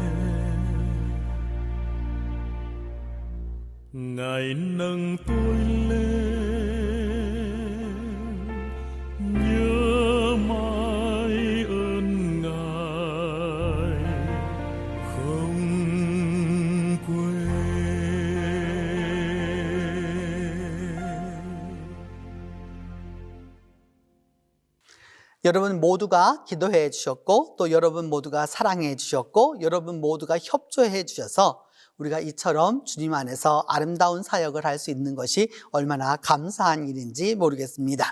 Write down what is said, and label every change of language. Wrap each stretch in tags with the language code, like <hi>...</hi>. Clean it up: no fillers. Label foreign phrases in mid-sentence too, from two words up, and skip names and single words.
<vi>Ngài nâng tôi lên nhớ mãi ơn Ngài không quên.</vi> <ko>여러분 모두가 기도해 주셨고 또 여러분 모두가 사랑해 주셨고 여러분 모두가 협조해 주셔서 우리가 이처럼 주님 안에서 아름다운 사역을 할 수 있는 것이 얼마나 감사한 일인지 모르겠습니다.</ko>